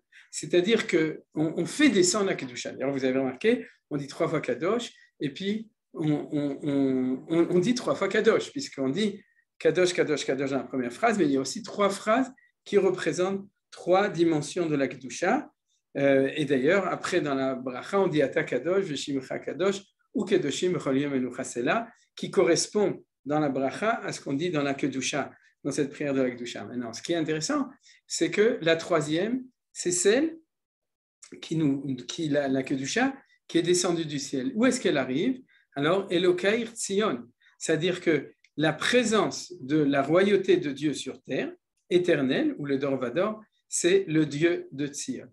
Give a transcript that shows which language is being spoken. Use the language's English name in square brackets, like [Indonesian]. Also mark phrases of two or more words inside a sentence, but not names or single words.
[French] C'est-à-dire qu'on fait descendre la Kedusha. D'ailleurs, vous avez remarqué, on dit 3 fois Kadosh, et puis on dit 3 fois Kadosh, puisqu'on dit [Hebrew] קדוש קדוש קדוש [French] dans la première phrase, mais il y a aussi 3 phrases qui représentent 3 dimensions de la Kedusha. Et d'ailleurs, après dans la bracha, on dit [Hebrew] אתה קדוש ושמך קדוש וקדושים בכל יום מנוחה סלה, [French] qui correspond dans la bracha à ce qu'on dit dans la Kedusha, dans cette prière de la Kedusha. Maintenant, ce qui est intéressant, c'est que la troisième, c'est celle la Kedusha, qui est descendue du ciel. Où est-ce qu'elle arrive? Alors, [Hebrew] אלוקייך ציון, [French] c'est-à-dire que la présence de la royauté de Dieu sur terre, éternelle, ou le Dorvador, c'est le Dieu de Tzion.